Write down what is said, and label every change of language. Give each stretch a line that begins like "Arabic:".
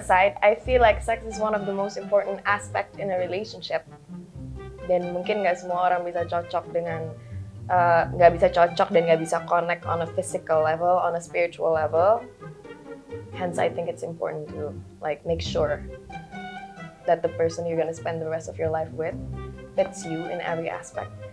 English: aside, I feel like sex is one of the most important aspect in a relationship.
Indonesian: Dan mungkin nggak semua orang bisa cocok dengan nggak bisa cocok dan nggak bisa
English: connect on a physical level, on a spiritual level. Hence, I think it's important to like make sure that the person you're gonna spend the rest of your life with fits you in every aspect.